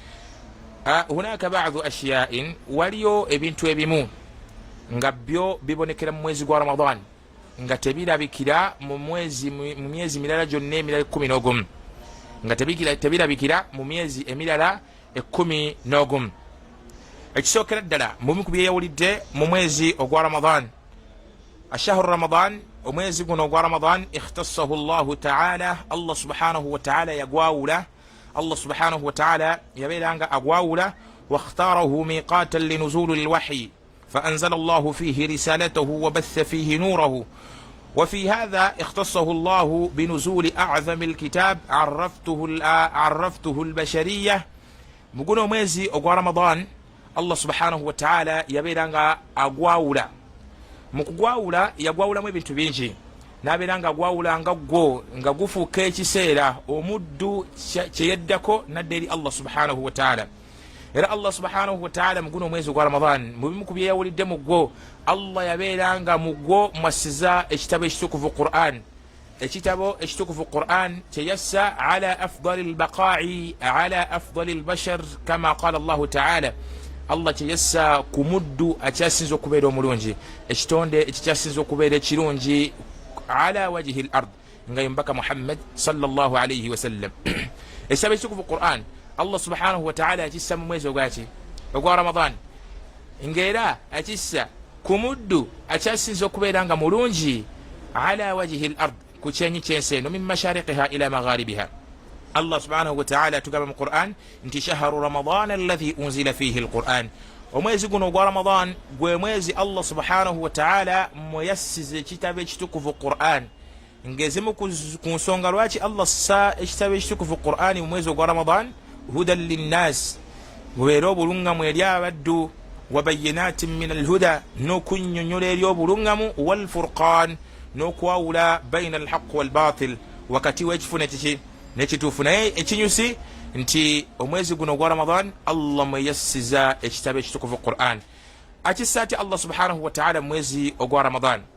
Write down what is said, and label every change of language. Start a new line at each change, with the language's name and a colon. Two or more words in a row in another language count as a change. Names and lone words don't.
Arabic: هناك بعض الأشياء,
Ganda: waliyo ebintu ebimu nga byo bibonekera mu mwezi gwa Ramadan nga tebirabikira mu myezi mirala gyonna emirala 11, nga tebirabikira mu myezi emirala 11. Ekisookera ddala mu bimu ku byeyawulidde mu mwezi ogwa Ramadan,
Arabic: الشهر رمضان,
Ganda: omwezi guno ogwa Ramadan
Arabic: اختصه الله تعالى, الله سبحانه وتعالى
Ganda: yagwawula,
Arabic: الله سبحانه وتعالى
Ganda: yabeeranga agwawula,
Arabic: واختاره ميقاتا لنزول الوحي فأنزل الله فيه رسالته وبث فيه نوره. وفي هذا اختصه الله بنزول أعظم الكتاب عرفته البشرية.
Ganda: مقولوا mwezi ogwa Ramadan
Arabic: الله سبحانه وتعالى
Ganda: yabeeranga agwawula. Mu kugwawula yagwawulamu ebintu bingi, n'abeera nga agwawula nga gwo nga gufuuka ekiseera omuddu kye yeddako nadda eri
Arabic: الله سبحانه وتعالى.
Ganda: Era
Arabic: الله سبحانه وتعالى
Ganda: mu guno omwezi ogwa Ramadan mu bimu ku byeyawulidde mu gwo, Allah yabeera nga mu gwo mwassiza ekitabo ekitukuvu Qur'an. Ekitabo ekitukuvu Qur'an kyeyassa
Arabic: على أفضل البقاع على أفضل البشر كما قال الله تعالى.
Ganda: Allah kyeyassa ku muddu akyasinza okubeera omulungi, ekitonde ekikyasinza okubeera ekirungi
Arabic: على وجه الأرض,
Ganda: nga mbaka Muhammad
Arabic: صلى الله عليه وسلم.
Ganda: Ekitabo ekitukuvu Qur'an
Arabic: الله سبحانه وتعالى
Ganda: akissa mu mwezi ogwa Ramadan, ng'era akissa ku muddu akyasinza okubeera nga mulungi
Arabic: على وجه الأرض,
Ganda: ku kyenyi ky'ensi eno,
Arabic: من مشارقها إلى مغاربها. الله سبحانه وتعالى
Ganda: tugamba mu Qur'an nti
Arabic: شهر رمضان الذي أنزل فيه القرآن,
Ganda: omwezi guno ogwa Ramadan gwe mwezi Allah
Arabic: سبحانه وتعالى
Ganda: mwe yassiza ekitabo ekitukuvu Qur'an, ngezimu ku nsonga lwaki Allah ssa ekitabo ekitukuvu Qur'ani mu mwezi ogwa Ramadan
Arabic: هدى للناس
Ganda: gubeera obulungamu eri abaddu
Arabic: وبينات من الهدى
Ganda: n'okunnyonnyola eri obulungamu walfurqan n'okwawula
Arabic: بين الحق والباطل
Ganda: wakati w'ekifune kiki n'ekituufu naye ekinyusi nti omwezi guno ogwa Ramadan Allah mweyassiza ekitabo ekitukuvu Qur'an akissa ati
Arabic: الله سبحانه وتعالى
Ganda: mwezi ogwa Ramadan